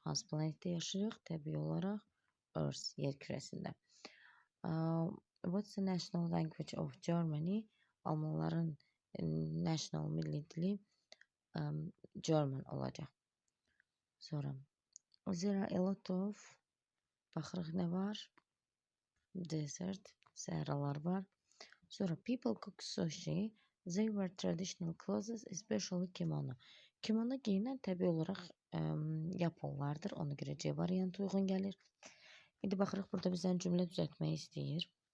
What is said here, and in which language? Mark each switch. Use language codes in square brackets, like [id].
[az] Hansı planetdə yaşayırıq? Təbii olaraq Earth, yer kürəsində. [en] What's the national language of Germany? [az] Almanların national milli dili German olacaq. [en] Sonra there are a lot of, [az] baxırıq nə var? [en] Desert, [az] səhralar var. Sonra [en] people cook sushi. They wear traditional clothes, especially kimono. [az] Kimono giyinən təbii olaraq Japonlardır. Ona görə C variantı uyğun gəlir. İndi baxırıq, burada bizdən cümlə düzəltmək istəyir.